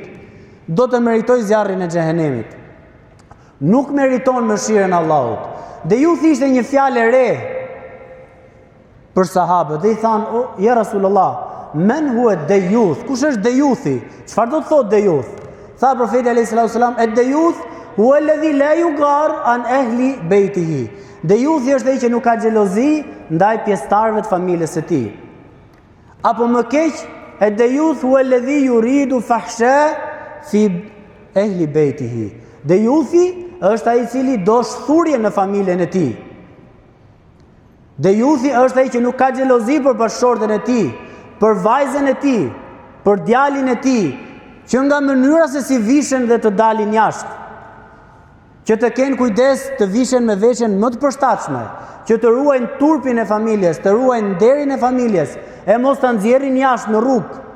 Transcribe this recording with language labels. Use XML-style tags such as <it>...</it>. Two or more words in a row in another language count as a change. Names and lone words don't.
<sq>Do të meritoj zjarrin e xhehenemit. Nuk meriton mëshirën e Allahut. Dejuthi ishte një fjalë e re për sahabët. Dhe i thanë, "O</sq> <ar>يا رسول الله، من هو الديوث?"</ar> <sq>Kush është dejuthi? Çfarë do të thotë dejuth? Tha profeti</sq> <ar>عليه الصلاة والسلام, "الديوث هو الذي لا يغار عن أهل بيته."</ar> <sq>Dejuthi është ai që nuk ka xhelozi ndaj pjesëtarëve të familjes së tij. Apo më keq,</sq> <ar>الديوث هو الذي يريد الفحشاء في أهل بيته.</ar> <sq>Dejuthi është ai i cili do shthurje në familjen e tij. Dejuthi është ai që nuk ka xhelozi për bashkëshortën e tij, për vajzën e tij, për djalin e tij, që nga mënyra se si vishen dhe të dalin jashtë, që të kenë kujdes të vishen me veshjen më të përshtatshme, që të ruajnë turpin e familjes, të ruajnë nderin e familjes, e mos ta nxjerrin jashtë në rrugë.</sq>